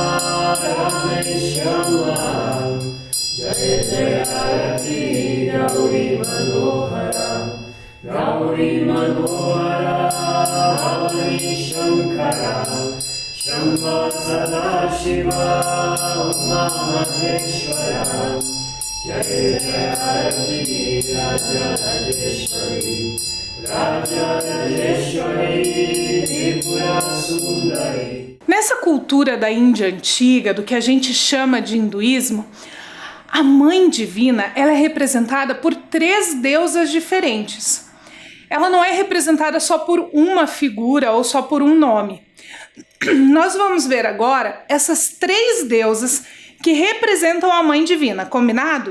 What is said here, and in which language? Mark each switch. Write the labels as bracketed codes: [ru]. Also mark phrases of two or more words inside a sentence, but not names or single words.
[sa] Rameshama Jaya Jaya Rati Gauri Manohara Gauri Manohara Hari Shankara Shamba Sadashiva Uma Maheshwara Jaya Jaya Rati Raja Rajeshwari Raja Rajeshwari Tripura Sundari. [pt] Nessa cultura da Índia antiga, do que a gente chama de hinduísmo, a Mãe Divina ela é representada por 3 deusas diferentes. Ela não é representada só por uma figura ou só por um nome. Nós vamos ver agora essas 3 deusas que representam a Mãe Divina, combinado?